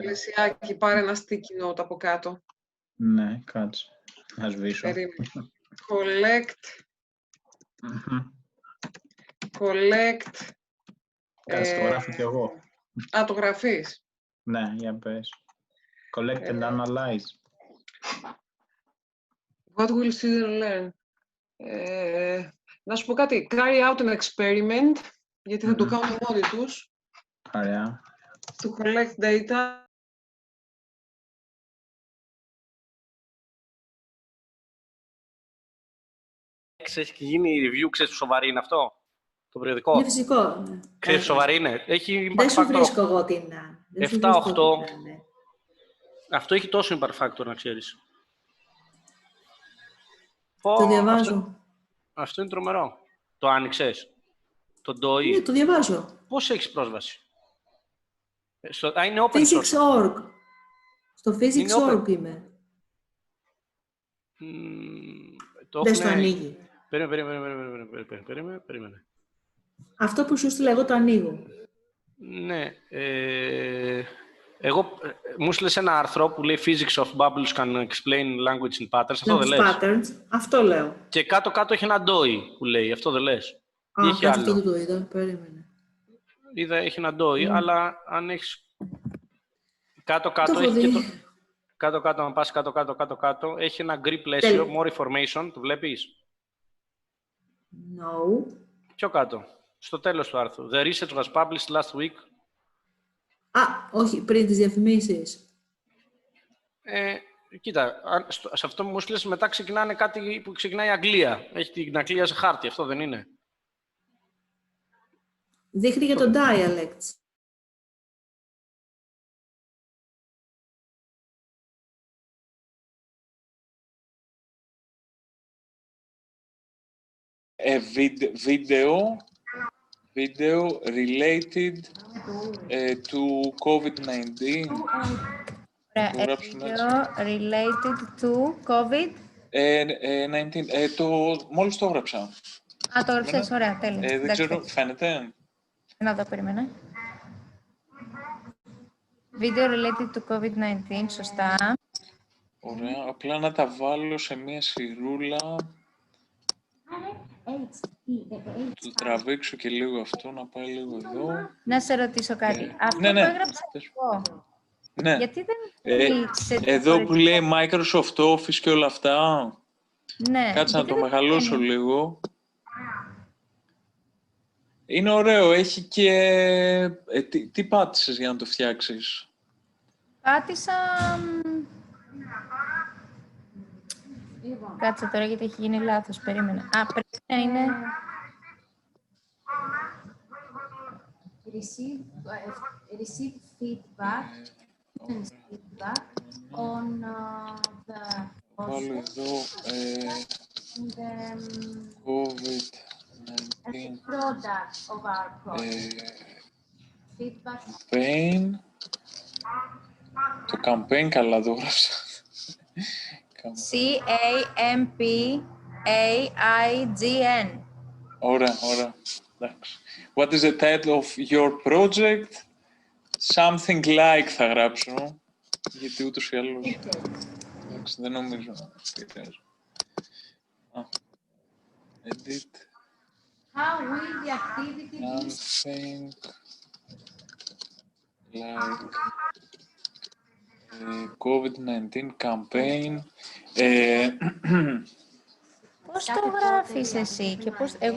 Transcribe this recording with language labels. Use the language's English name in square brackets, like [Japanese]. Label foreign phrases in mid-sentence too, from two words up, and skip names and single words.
[Greek] Σε πλαισιάκι, πάρε ένα [English] sticky note [Greek] από κάτω. Ναι, κάτσε. Να σβήσω. [English] Collect. Collect. [Greek] Κάτσε, το γράφω κι εγώ. Α, το γραφείς. Ναι, για πες. [English] Collect and analyze. What will students learn? [Greek] Να σου πω κάτι. [English] Carry out an experiment, [Greek] γιατί θα το κάνουν μόνοι τους. Ωραία. [English] To collect data. [Greek] Έχει γίνει review, ξέρεις σοβαρή είναι αυτό, το περιοδικό. Είναι φυσικό. Ξέρεις σοβαρή είναι. Έχει δεν impact σου factor βρίσκω εγώ την... 7-8. Αυτό έχει τόσο [English] impact factor, [Greek] να ξέρεις. Το διαβάζω. Αυτό είναι τρομερό. Το άνοιξες. Το DOI. Ναι, το διαβάζω. Πώς έχεις πρόσβαση? Είναι open source. Physics.org. Στο Physics.org είμαι. Δεν στο ανοίγει. Περίμενε. Αυτό που σου στείλα εγώ το ανοίγω. Ναι. Εγώ μου στείλες ένα άρθρο που λέει [English] Physics of Bubbles can explain language in patterns. [Greek] Αυτό δεν λες? Patterns. Αυτό λέω. Και κάτω-κάτω έχει ένα DOI που λέει. Αυτό δεν λες? Α, έχει αυτό δεν το είδα. Περίμενε. Είδα, έχει ένα DOI, αλλά αν έχεις... Κάτω-κάτω έχει και το... Κάτω-κάτω, αν πας κάτω-κάτω, έχει ένα grip πλαίσιο, [English] more information, [Greek] το βλέπεις? [English] No. [Greek] Πιο κάτω, στο τέλος του άρθρου. [English] The research was published last week. [Greek] Α, όχι, πριν τις διαφημίσεις. Κοίτα, σε αυτό που μου στείλες μετά ξεκινάνε κάτι που ξεκινάει η Αγγλία. Έχει την Αγγλία σε χάρτη, αυτό δεν είναι? Δείχνει για το dialects. [English] Video related to COVID-19. Video related to COVID. 19. [Greek] Μόλις το έγραψα. Α, το έγραψες, ωραία, τέλεια. Δεν ξέρω, φαίνεται. Να δω, περίμενε. [English] Video related to COVID-19, [Greek] σωστά. Ωραία, απλά να τα βάλω σε μία σειρούλα. Το τραβήξω και λίγο αυτό, να πάει λίγο εδώ. Να σε ρωτήσω κάτι. Αυτό ναι. που έγραψα εγώ, ναι. Γιατί δεν εδώ που λέει Microsoft Office και όλα αυτά. Ναι. Κάτσε να το μεγαλώσω λίγο. Είναι ωραίο, έχει και... τι πάτησες για να το φτιάξεις? Πάτησα... Κάτσε τώρα γιατί έχει γίνει λάθος, περίμενε. Α, πρέπει να είναι... Receive feedback on the... Βάλω εδώ COVID-19 [English] product of our project. Feedback. Campaign. [Greek] Το campaign καλά το έγραψα. [English] C-A-M-P-A-I-G-N. [Greek] Ωραία. Εντάξει. [English] What is the title of your project? Something like [Greek] θα γράψω. Γιατί ούτως ή άλλως. Εντάξει, δεν νομίζω να πειράζει. [English] Edit. How will the activity be? Something like COVID-19 campaign. [Greek] Πώς το γράφεις εσύ και πώς... Εγώ